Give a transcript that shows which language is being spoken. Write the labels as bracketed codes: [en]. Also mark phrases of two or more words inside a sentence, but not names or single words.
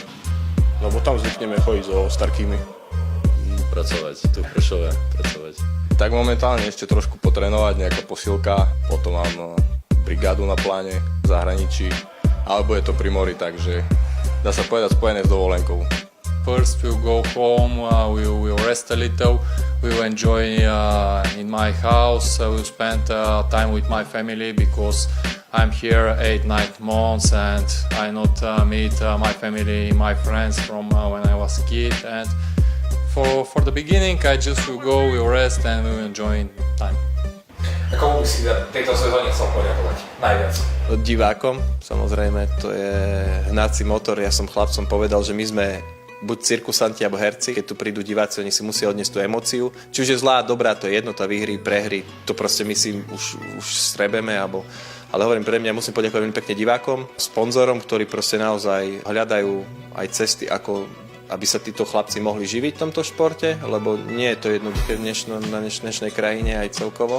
[sk] Lebo tam zvykneme chodiť so starkými. Pracovať, tu v Prešove, pracovať. Tak momentálne ešte trošku potrénovať, nejaká posilka, potom mám brigádu na pláne v zahraničí, alebo je to pri mori, takže dá sa povedať spojené s dovolenkou. [en] First we'll go home, we'll rest a little, we'll enjoy in my house, we'll spend time with my family because I'm here 8-9 months and I not meet my family, my friends from when I was a kid, and for the beginning I just will go, we'll rest and we'll enjoy time. [sk] A komu by si v tejto sezóne chcel poďakovať najviac? Divákom, samozrejme, to je hnací motor. Ja som chlapcom povedal, že my sme buď cirkusanti alebo herci, keď tu prídu diváci, oni si musia odniesť tú emóciu. Či už je zlá, dobrá, to je jedno, tá výhry, prehry, to proste my si už strebeme, ale hovorím, pre mňa musím poďakovať veľmi pekne divákom, sponzorom, ktorí proste naozaj hľadajú aj cesty, ako aby sa títo chlapci mohli živiť v tomto športe, lebo nie je to jednoduché na dnešnej krajine aj celkovo.